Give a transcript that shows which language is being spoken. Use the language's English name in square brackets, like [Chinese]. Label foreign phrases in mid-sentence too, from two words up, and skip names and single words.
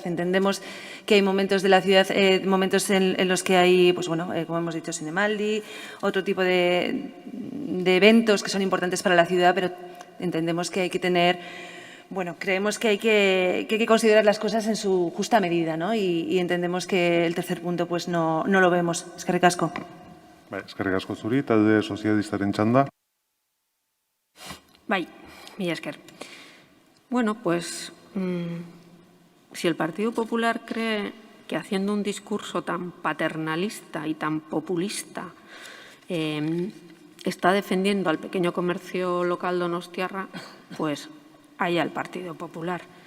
[Spanish] Entendemos que hay momentos de la ciudad, momentos en los que hay, como hemos dicho, Cinemaldi, otro tipo de eventos que son importantes para la ciudad, pero entendemos que hay que tener, creemos que hay que considerar las cosas en su justa medida, ¿no? Y entendemos que el tercer punto no lo vemos. [Basque] Eskerrik asko. Eskerrik asko zuri, talde sozialistaren txanda. Bai, mila esker. [Spanish] Bueno, pues si el Partido Popular cree que haciendo un discurso tan paternalista y tan populista está defendiendo al pequeño comercio local donostiarra, pues allá el Partido Popular.